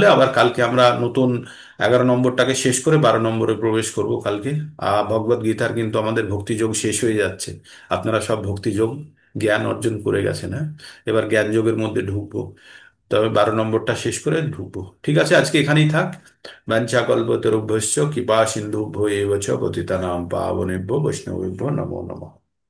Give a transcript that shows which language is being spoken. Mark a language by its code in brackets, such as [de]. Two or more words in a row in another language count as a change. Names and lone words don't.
[bn] আবার কালকে আমরা নতুন 11 নম্বরটাকে শেষ করে 12 নম্বরে প্রবেশ করব কালকে। ভগবদ গীতার কিন্তু আমাদের ভক্তিযোগ শেষ হয়ে যাচ্ছে। আপনারা সব ভক্তিযোগ জ্ঞান অর্জন করে গেছেন, হ্যাঁ? এবার জ্ঞান যোগের মধ্যে ঢুকবো, তবে 12 নম্বরটা শেষ করে ঢুকবো। ঠিক আছে, আজকে এখানেই থাক। [sa] वाञ्छा कल्पतरुभ्यश्च कृपा सिन्धुभ्य एव च पतितानां पावनेभ्यो वैष्णवेभ्यो नमो नमः।